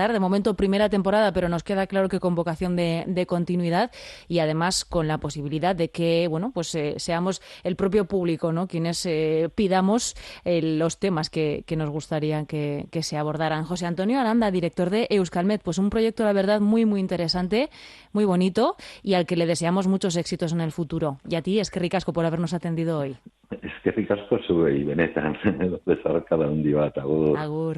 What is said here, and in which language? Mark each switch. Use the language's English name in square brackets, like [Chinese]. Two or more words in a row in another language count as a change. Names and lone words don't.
[Spanish] De momento, primera temporada, pero nos queda claro que con vocación de continuidad y además con la posibilidad de que, bueno, pues seamos el propio público, ¿no?, quienes pidamos los temas que nos gustaría que se abordaran. José Antonio Aranda, director de Euskalmet, pues un proyecto, la verdad, muy, muy interesante, muy bonito y al que le deseamos muchos éxitos en el futuro. Y a ti, [Basque] eskerrik asko [Spanish] por habernos atendido hoy. [Basque] Eskerrik asko zuei, benetan, bezarkada handi bat, agur. Agur.